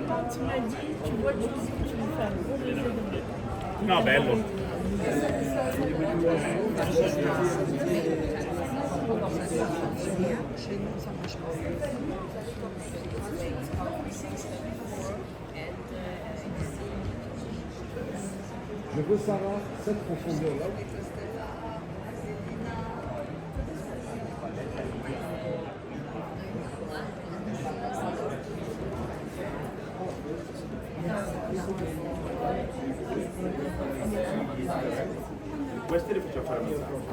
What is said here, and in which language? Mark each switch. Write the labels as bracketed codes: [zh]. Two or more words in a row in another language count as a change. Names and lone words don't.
[fr] tu m'as dit, tu vois le choisi que tu veux faire. [it] No, bello. [fr] Je veux savoir cette profondeur-là. [it] Queste le facciamo fare a metà.